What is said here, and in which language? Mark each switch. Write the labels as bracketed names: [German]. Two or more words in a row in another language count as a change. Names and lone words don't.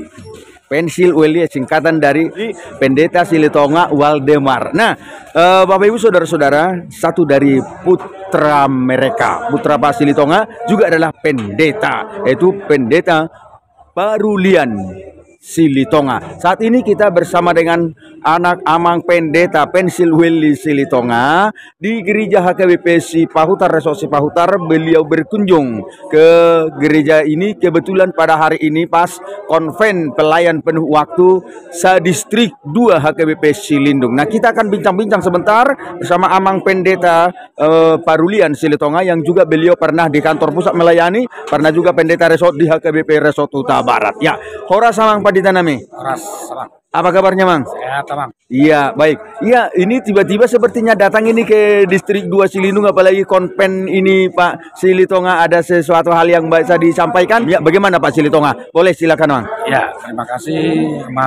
[Indonesian] Pensil Welly singkatan dari Pendeta Silitonga Waldemar. Nah, Bapak Ibu saudara-saudara, satu dari putra mereka, putra Pak Silitonga juga adalah pendeta, yaitu Pendeta Parulian Silitonga. Saat ini kita bersama dengan anak amang pendeta Pensil Welly Silitonga di gereja HKBP Sipahutar, Resort Sipahutar. Beliau berkunjung ke gereja ini kebetulan pada hari ini pas konven pelayan penuh waktu Distrik 2 HKBP Silindung. Nah, kita akan bincang-bincang sebentar bersama amang pendeta Parulian Silitonga yang juga beliau pernah di kantor pusat melayani, pernah juga pendeta resort di HKBP Resort Huta Barat. [Batak Toba] Ya, hora samang Padita nami. Ras, [Indonesian] salam. Apa kabarnya, Mang? Sehat, Bang. Iya, baik. Iya, ini tiba-tiba sepertinya datang ini ke Distrik 2 Silindung, apalagi konven ini Pak Silitonga, ada sesuatu hal yang bisa disampaikan. Ya, bagaimana Pak Silitonga? Boleh silakan, Mang. Ya, terima kasih, Mang